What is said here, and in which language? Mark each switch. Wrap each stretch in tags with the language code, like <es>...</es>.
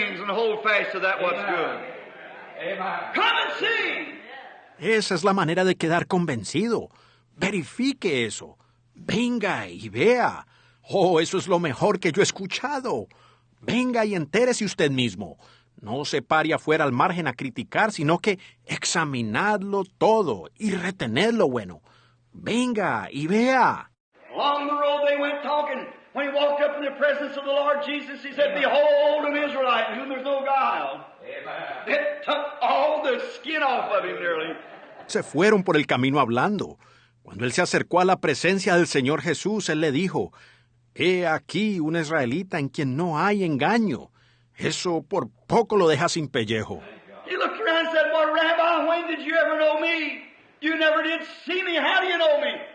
<en>and hold fast to that what's good. Amen. Come and see.</en> <es>Esa es la manera de quedar convencido. Verifique eso. Venga y vea. Oh, eso es lo mejor que yo he escuchado. Venga y entérese usted mismo. No se pare afuera al margen a criticar, sino que examinadlo todo y retened lo bueno. Venga y vea.</es> <en>Along the road they went talking. When he walked up in the presence of the Lord Jesus, he said, Behold an Israelite in whom there's no guile. Amen. It took all the skin off of him nearly.</en> <es>Se fueron por el camino hablando. Cuando él se acercó a la presencia del Señor Jesús, él le dijo, He aquí un israelita en quien no hay engaño. Eso por poco lo deja sin pellejo.</es> <en>He looked around and said, Well, Rabbi, when did you ever know me? You never did see me. How do you know me?</en>